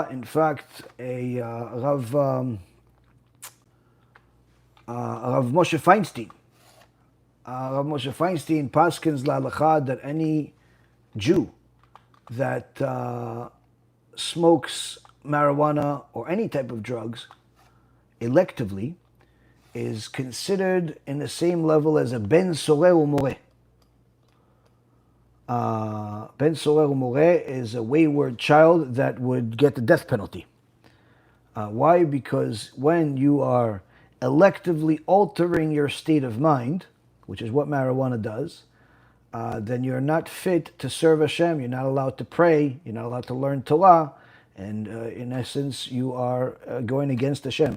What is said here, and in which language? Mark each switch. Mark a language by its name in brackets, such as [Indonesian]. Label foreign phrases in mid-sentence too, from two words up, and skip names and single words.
[English] In fact, Rav Moshe Feinstein, paskins la'alacha that any Jew that smokes marijuana or any type of drugs electively is considered in the same level as a [Hebrew] ben soreh u'moreh. Ben soreh u'moreh [English] is a wayward child that would get the death penalty. Why? Because when you are electively altering your state of mind, which is what marijuana does, then you're not fit to serve Hashem. You're not allowed to pray. You're not allowed to learn Torah. And in essence, you are going against Hashem.